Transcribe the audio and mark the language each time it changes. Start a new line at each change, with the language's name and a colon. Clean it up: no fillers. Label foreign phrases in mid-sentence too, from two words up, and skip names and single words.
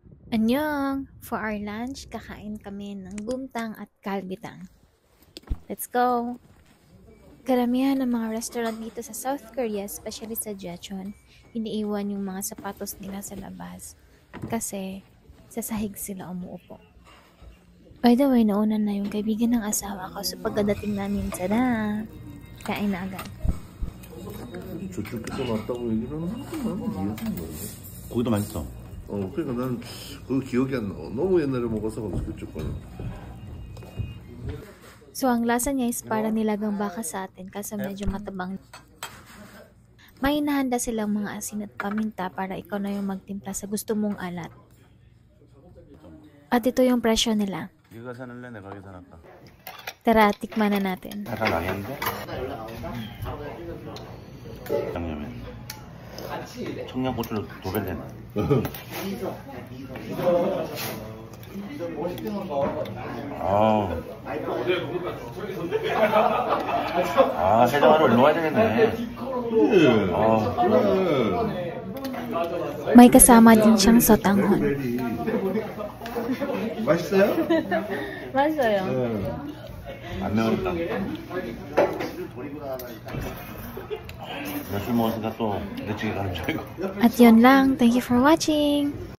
English: Annyeong! For our lunch,
Filipino: kakain kami ng gumtang at kalbitang.
English: Let's go!
Filipino: Karamihan ng mga restaurant dito sa South Korea, especially sa Jecheon, iniiwan yung mga sapatos nila sa labas kasi sa sahig sila umuupo.
English: By the way,
Filipino: nauna na yung kaibigan ng asawa ko, so pagdating namin, tada! Kain na agad.
Korean: 저쪽에서 왔다고 얘기를 하는 거야. 이해가 안 가네. 고기도 맛있어. 그러니까 난 그 기억이 안 나. 너무 옛날에 먹어서 그쪽 거는.
Filipino: So, ang lasa niya is para nilagang baka sa atin kasi medyo matabang. May inahanda silang mga asin at paminta para ikaw na yung magtimpla sa gusto mong alat. At ito yung presyo nila.
Korean: 네가 사는래 내가 계산할까?
Filipino: Tara, tikman na natin.
Korean: 약간 나겠는데? 양념에 청양고추를 2배 내놔. 해장하러 일로 와야 되겠네.
Filipino: May kasama din siyang sotanghon.
Korean: 맛있어요?
Filipino: Masaya.
Korean: 안 매우니까. 술 먹었으니까 또 내치기 가는 줄 알고.
Filipino: At yun lang.
English: Thank you for watching!